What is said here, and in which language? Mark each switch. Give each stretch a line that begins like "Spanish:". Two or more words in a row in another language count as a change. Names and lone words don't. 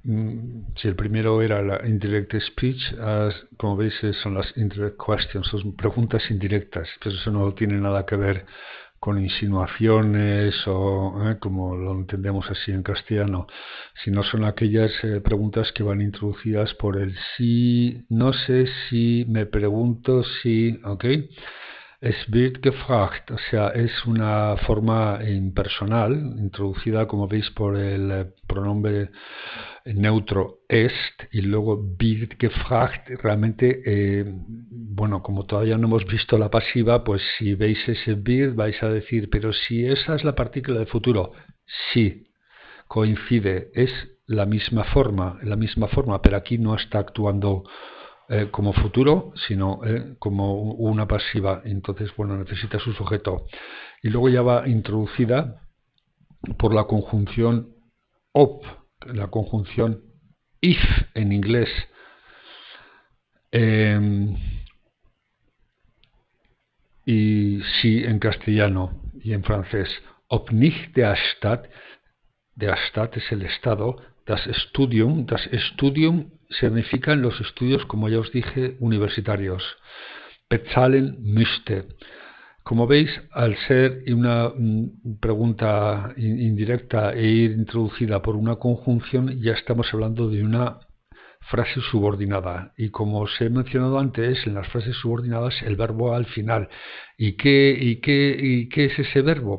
Spanish: Si el primero era la
English: indirect speech,
Spanish: como veis son las
English: indirect questions,
Spanish: son preguntas indirectas, pero eso no tiene nada que ver con insinuaciones o como lo entendemos así en castellano, sino son aquellas preguntas que van introducidas por el sí, no sé si, me pregunto si, ¿ok?
German: Es wird gefragt,
Spanish: o sea, es una forma impersonal, introducida, como veis, por el pronombre neutro est, y luego
German: wird gefragt.
Spanish: Realmente, bueno, como todavía no hemos visto la pasiva, pues si veis ese wird vais a decir, pero si esa es la partícula de futuro, sí, coincide, es la misma forma, pero aquí no está actuando como futuro, sino como una pasiva. Entonces, bueno, necesita su sujeto. Y luego ya va introducida por la conjunción op, la conjunción if en inglés. Y sí en castellano y en francés.
German: Ob nicht der Stadt
Spanish: es el Estado,
German: das Studium
Spanish: significan los estudios, como ya os dije, universitarios.
German: Bezahlen müsste.
Spanish: Como veis, al ser una pregunta indirecta e ir introducida por una conjunción, ya estamos hablando de una frase subordinada. Y como os he mencionado antes, en las frases subordinadas el verbo al final. ¿Y qué es ese verbo?